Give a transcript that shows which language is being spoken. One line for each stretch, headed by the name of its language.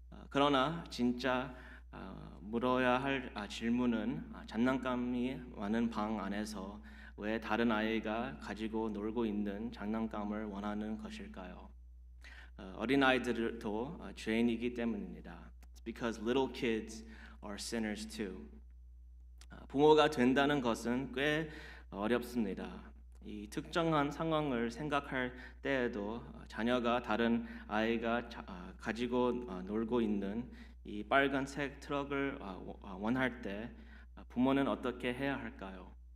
Korean: 그러나 진짜 물어야 할 질문은 장난감이 많은 방 안에서 왜 다른 아이가 가지고 놀고 있는 장난감을 원하는 것일까요? 어린 아이들도 죄인이기 때문입니다.
English: It's because little kids are sinners too.
Korean: 부모가 된다는 것은 꽤 어렵습니다. 이 특정한 상황을 생각할 때에도 자녀가 다른 아이가 가지고 놀고 있는 이 빨간색 트럭을 원할 때 부모는 어떻게 해야 할까요?